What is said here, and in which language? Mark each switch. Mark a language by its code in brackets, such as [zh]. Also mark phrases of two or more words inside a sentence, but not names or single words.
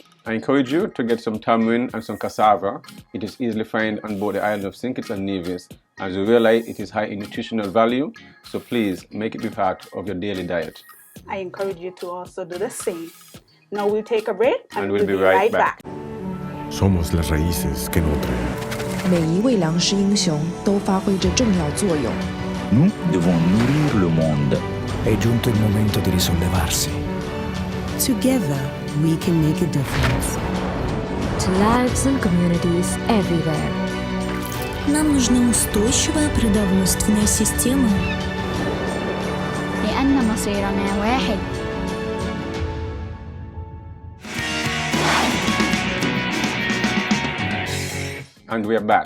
[en] I encourage you to get some tamarind and some cassava. It is easily found on both the islands of St. Kitts and Nevis. As you realize, it is high in nutritional value, so please make it be part of your daily diet. I encourage you to also do the same. Now we'll take a break and we'll be right back. [es] Somos las raíces que nutren. [zh] 每一位粮食英雄都发挥着重要作用。 [fr] Nous devons nourrir le monde. [it] È giunto il momento di risollevarsi. [en] Together, we can make a difference. To lives and communities everywhere. [ru] Нам нужна устойчивая продовольственная система. [ar] لأن مصيرنا واحد. [en] And we are back.